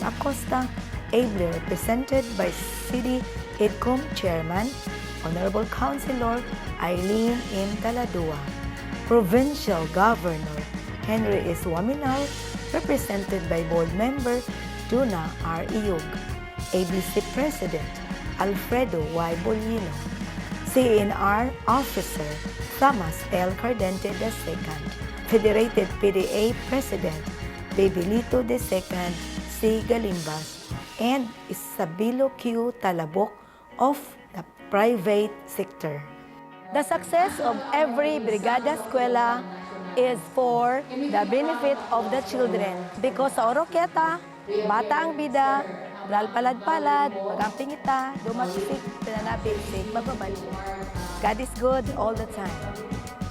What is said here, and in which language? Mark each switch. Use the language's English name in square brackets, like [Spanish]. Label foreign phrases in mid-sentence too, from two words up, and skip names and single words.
[English] Acosta, ably represented by City EDCOM Chairman, Honorable Councilor Eileen M. Taladua, Provincial Governor Henry S. Waminal, represented by Board Member Duna R. Iyug, ABC President Alfredo Y. Bolino, CNR Officer Thomas L. Cardente II, Federated PDA President Bebelito II C. Galimbas, and Isabelo Q. Talabok of the private sector. The success of every Brigada Eskwela is for the benefit of the children because [Cebuano] sa Oroqueta, bata ang bida, palad-palad, magampingita, dumagsik, pinanabisik, magbabalik. [English] God is good all the time.